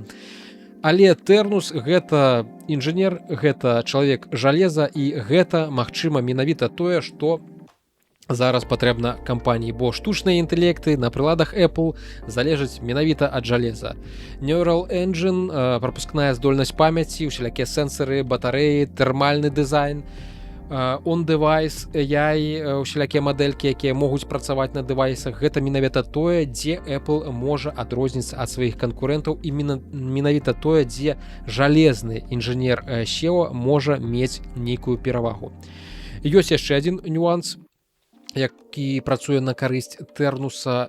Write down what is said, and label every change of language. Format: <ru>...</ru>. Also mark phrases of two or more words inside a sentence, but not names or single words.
<be>Але Тэрнус гэта інжынер, гэта чалавек жалеза, і гэта, магчыма, менавіта тое, што зараз патрэбна кампаніі, бо штучныя інтэлекты на прыладах Apple залежаць менавіта ад жалеза.</be> <en>Neural Engine,</en> <be>прапускная здольнасць памяці, усялякія сэнсары, батарэі, тэрмальны дызайн,</be> <en>on-device, AI,</en> <be>усялякія мадэлькі, якія могуць працаваць на дэвайсах. Гэта менавіта тое, дзе Apple можа адрозніцца ад сваіх канкурэнтаў, і менавіта тое, дзе жалезны інжынер SEO можа мець нейкую перавагу. Ёсць яшчэ адзін нюанс, які працуе на карысць Тэрнуса.</be>